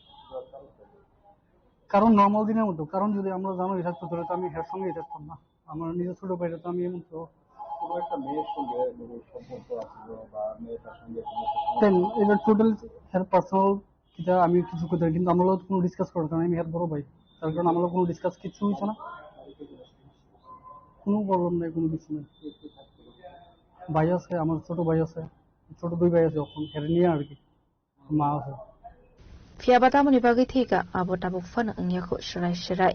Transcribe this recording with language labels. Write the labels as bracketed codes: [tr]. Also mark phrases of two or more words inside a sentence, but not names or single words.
[bn] কারণ নর্মাল দিনের মতো কারণ যদি আমরা জানো থাকতো তাহলে তো আমি হের সঙ্গেই থাকতাম না আমার নিজের ছোট ভাইটা তো আমি এমন তো কোনো একটা মেয়ের সঙ্গে সম্পর্ক আছে বা মেয়েটার সঙ্গে এটা টোটাল হের পার্সোনাল যেটা আমি কিছু করতে কিন্তু আমরা কোনো ডিসকাস করতাম আমি হের বড় ভাই তার কারণ আমরা কোনো ডিসকাস কিছু হইছে না কোনো প্রবলেম নেই কোনো কিছু নেই ভাই আছে আমার ছোট ভাই আছে ছোট দুই ভাই আছে এখন হের নিয়ে আর কি মা আছে [trp] Fiabata muni bagi thika abota bufan ngyako shirai